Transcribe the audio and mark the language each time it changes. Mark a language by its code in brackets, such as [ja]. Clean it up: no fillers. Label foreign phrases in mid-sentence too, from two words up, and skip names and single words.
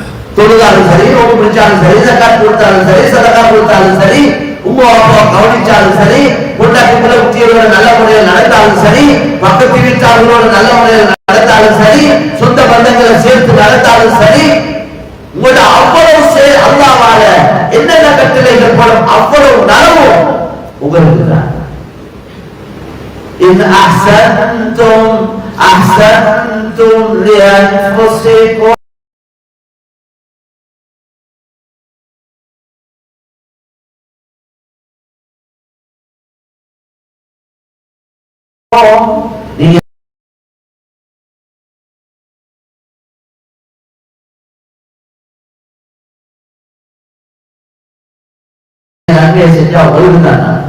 [ta] தொழுதாலும் சரி, நோம்பு பிடிச்சாலும் சரி, ஜக்காத் கொடுத்தாலும் சரி, சதகா கொடுத்தாலும் சரி, உம்மா அப்பா கவனிச்சாலும் சரி, பொண்டாட்டிகளை உத்தியோக நல்ல முறையில் நடத்தாலும் சரி, பக்கத்து வீட்டாளர்களோட நல்ல முறையில் நடத்தாலும் சரி, சொந்த பந்தங்களை சேர்த்து நடத்தாலும் சரி, உங்களோட அவ்வளவு அல்லாஹ்வால என்னென்ன கட்டளைகள் படும் அவ்வளவு நலவும் உங்களுக்கு தான். [ar] إن أحسنتم أحسنتم لأنفسكم [ta] நீங்க நன்மையை செஞ்சா உங்களுக்கு தான்.